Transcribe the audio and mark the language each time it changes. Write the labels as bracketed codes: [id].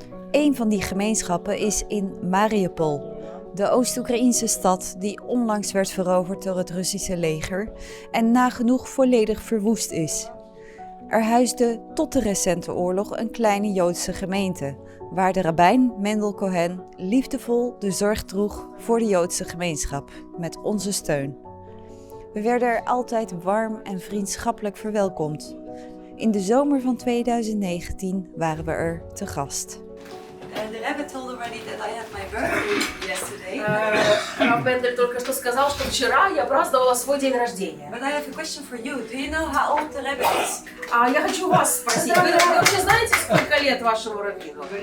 [nl] Een van die gemeenschappen is in Mariupol, de Oost-Oekraïnse stad die onlangs werd veroverd door het Russische leger en nagenoeg volledig verwoest is. Er huisde tot de recente oorlog een kleine Joodse gemeente, waar de rabbijn Mendel Cohen liefdevol de zorg droeg voor de Joodse gemeenschap met onze steun. We werden er altijd warm en vriendschappelijk verwelkomd. In de zomer van 2019 waren we er te gast. [en] The Rebbe told already that I had my birthday yesterday. [ru] Раб Мендел только что сказал, что вчера я праздновала свой день рождения. [en] But I have a question for you. Do you know how old the Rebbe is? [ru] А я хочу вас спросить, вы вообще знаете, сколько лет вашему раввину?